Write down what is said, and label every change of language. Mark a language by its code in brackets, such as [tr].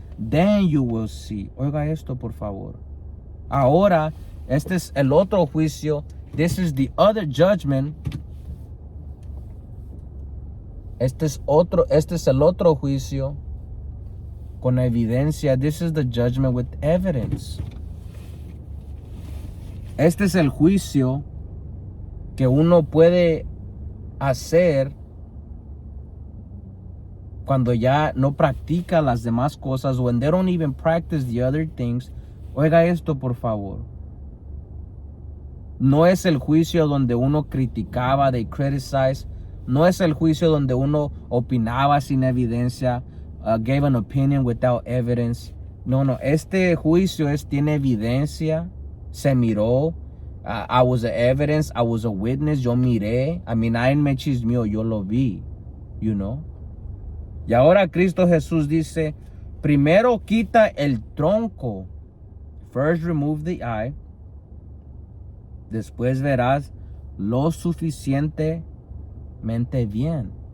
[en] Then you will see. [es] Oiga esto, por favor. Ahora, este es el otro juicio. [en] This is the other judgment. [es] Este es el otro juicio con evidencia. [en] This is the judgment with evidence. [es] Este es el juicio que uno puede hacer cuando ya no practica las demás cosas, [en] when they don't even practice the other things. [es] Oiga esto, por favor. No es el juicio donde uno criticaba, [en] they criticize. [es] No es el juicio donde uno opinaba sin evidencia, [en] gave an opinion without evidence. [es] No, este juicio tiene evidencia, se miró. [en] I was the evidence, I was a witness, [es] yo miré. [en] I mean, [es] nadie me chismeó, yo lo vi, [en] you know. [es] Y ahora Cristo Jesús dice, primero quita el tronco. [en] First remove the eye. [es] Después verás lo suficientemente bien.